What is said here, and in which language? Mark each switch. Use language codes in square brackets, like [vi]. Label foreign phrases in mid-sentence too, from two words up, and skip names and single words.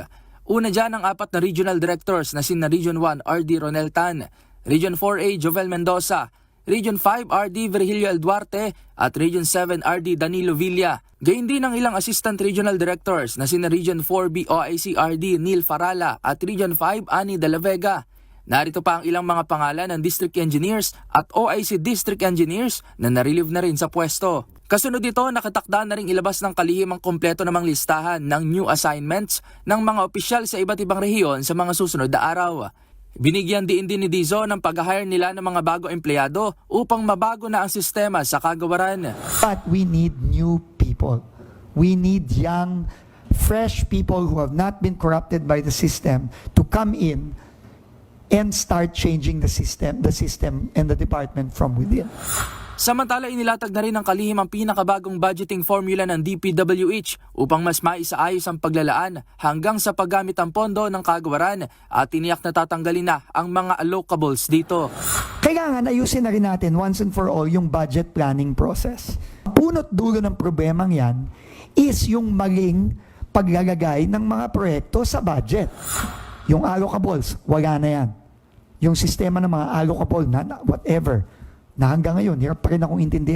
[tl] Una dyan ang 4 na [en] regional directors [tl] na sina Region 1 RD Ronel Tan, Region 4A Jovel Mendoza, Region 5 RD Virgilio L. Duarte at Region 7 RD Danilo Villa. Gayun din ang ilang [en] Assistant Regional Directors [tl] na sina Region 4B OIC RD Neil Farala at Region 5 Ani de la Vega. Narito pa ang ilang mga pangalan ng [en] District Engineers [tl] at [en] OIC District Engineers [tl] na narelieve na rin sa pwesto. Kasunod dito, nakatakda na rin ilabas ng kalihim ang kompleto namang listahan ng [en] new assignments [tl] ng mga opisyal sa iba't ibang rehiyon sa mga susunod na araw. Binigyan din ni Dizon ng pag-hire nila ng mga bago empleyado upang mabago na ang sistema sa kagawaran. [en] But we need new people. We need young, fresh people who have not been corrupted by the system to come in and start changing the system and the department from within. [tl] Samantala, inilatag na rin ng kalihim ang pinakabagong [en] budgeting formula [tl] ng DPWH upang mas maisaayos ang paglalaan hanggang sa paggamit ang pondo ng kagawaran at tiniyak na tatanggalin na ang mga allocables dito. Kailangan ayusin na rin natin [en] once and for all [tl] yung [en] budget planning process. [tl] Punot dulo ng problemang yan is yung maling paglalagay ng mga proyekto sa budget. Yung allocables, wala na yan. Yung sistema ng mga allocable na whatever, na hanggang ngayon, hirap pa rin akong intindihan.